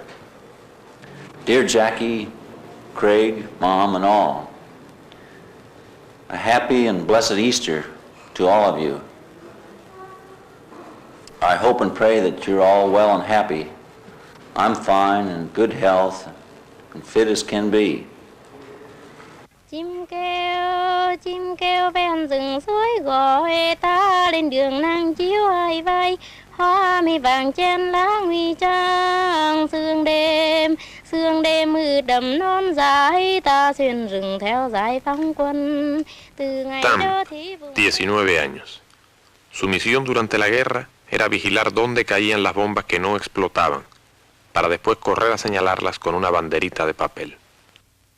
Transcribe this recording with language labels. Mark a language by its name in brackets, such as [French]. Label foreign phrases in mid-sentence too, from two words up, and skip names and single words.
[English] Dear Jackie, Craig, Mom, and all, a happy and blessed Easter to all of you. I hope and pray that you're all well and happy. I'm fine and good health and fit as can be. [Vietnamese] Chim kêu ven rừng suối gọi ta lên đường nắng chiếu hai vai, hoa mi vàng trên lá nguy trang. Sương đêm mưa đầm non dài, ta xuyên rừng theo giải phóng quân. [Spanish] Tam, 19 años. Su misión durante la guerra era vigilar dónde caían las bombas que no explotaban, para después correr a señalarlas con una banderita de papel.